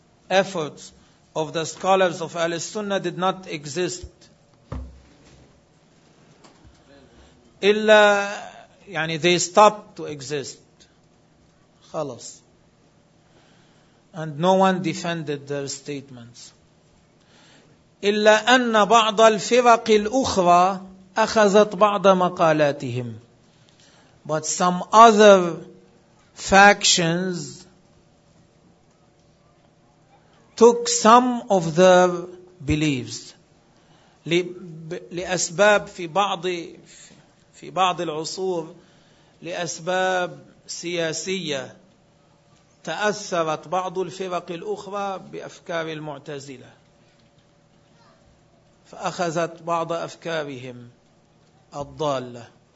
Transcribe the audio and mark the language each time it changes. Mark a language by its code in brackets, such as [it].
[en] efforts of the scholars of Ahl-Sunnah did not exist. [ar] إلا يعني [en] they stopped to exist. [ar] خلص. [en] And no one defended their statements. [ar] إلا أن بعض الفرق الأخرى أخذت بعض مقالاتهم. [en] But some other factions took some of their beliefs. [ar] لأسباب في بعض العصور لأسباب سياسية تأثرت بعض الفرق الأخرى بأفكار المعتزلة فأخذت بعض أفكارهم الضالة.